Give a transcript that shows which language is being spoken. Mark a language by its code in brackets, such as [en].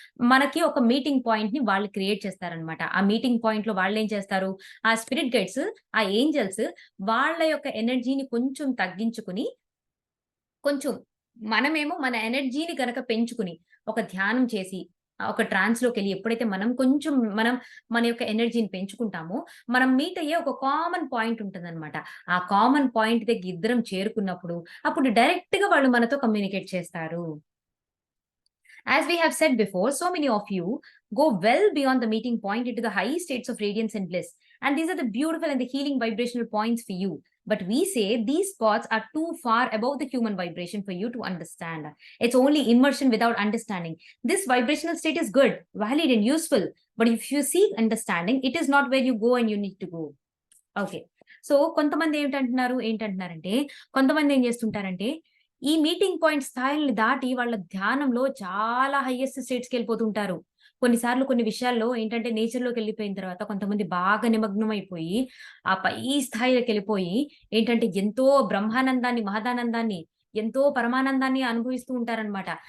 [te] మనకి ఒక మీటింగ్ పాయింట్‌ని వాళ్ళు క్రియేట్ చేస్తారనమాట. ఆ మీటింగ్ పాయింట్‌లో వాళ్ళేం చేస్తారు, ఆ స్పిరిట్ గైడ్స్, ఆ ఏంజెల్స్ వాళ్ళ యొక్క ఎనర్జీని కొంచెం తగ్గించుకుని, కొంచెం మనమేమో మన ఎనర్జీని గనక పెంచుకుని, ఒక ధ్యానం చేసి, ఒక ట్రాన్స్‌లోకెళ్ళి ఎప్పుడైతే మనం మన యొక్క ఎనర్జీని పెంచుకుంటామో, మనం మీట్ అయ్యే ఒక కామన్ పాయింట్ ఉంటదనమాట. ఆ కామన్ పాయింట్ దగ్గర ఇద్దరం చేరుకున్నప్పుడు, అప్పుడు డైరెక్ట్‌గా వాళ్ళు మనతో కమ్యూనికేట్ చేస్తారు. [en] As we have said before, so many of you go well beyond the meeting point into the high states of radiance and bliss. And these are the beautiful and the healing vibrational points for you. But we say these spots are too far above the human vibration for you to understand. It's only immersion without understanding. This vibrational state is good, valid, and useful. But if you seek understanding, it is not where you go and you need to go. [te] Okay. So, కొంతమంది ఏంటంటున్నారంటే, కొంతమంది ఏం చేస్తుంటారంటే, ఈ meeting point స్థాయిల్ని దాటి వాళ్ళ ధ్యానంలో చాలా highest స్టేట్స్‌కెళ్ళిపోతుంటారు. కొన్నిసార్లు కొన్ని విషయాల్లో ఏంటంటే నేచర్‌లోకెళ్ళిపోయిన తర్వాత కొంతమంది బాగా నిమగ్నమైపోయి, ఆ పై స్థాయిలోకెళ్ళిపోయి ఏంటంటే ఎంతో బ్రహ్మానందాన్ని, మహదానందాన్ని, ఎంతో పరమానందాన్ని అనుభవిస్తూ ఉంటారనమాట.